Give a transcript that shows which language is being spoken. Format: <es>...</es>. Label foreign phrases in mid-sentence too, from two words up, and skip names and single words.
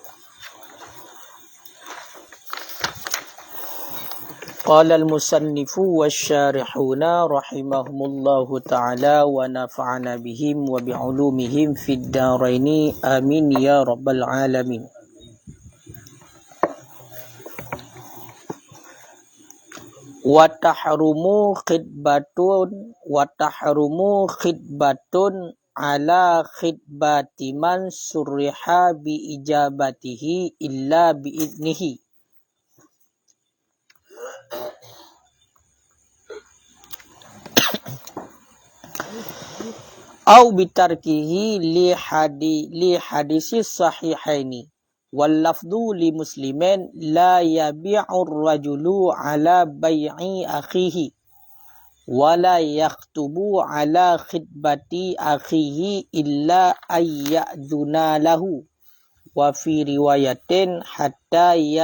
<ar>قال المصنف والشارحون رحمهم الله تعالى ونفعنا بهم وبعلومهم في الدارين آمين يا رب العالمين. وتحرم خطبة على خطبة من صرح بإجابته إلا بإذنه. أو بتركه لحديث الصحيحين واللفظ لمسلم لا يبيع الرجل على بيع أخيه ولا يخطب على خطبة أخيه إلا أن يأذن له وفي رواية حتى</ar>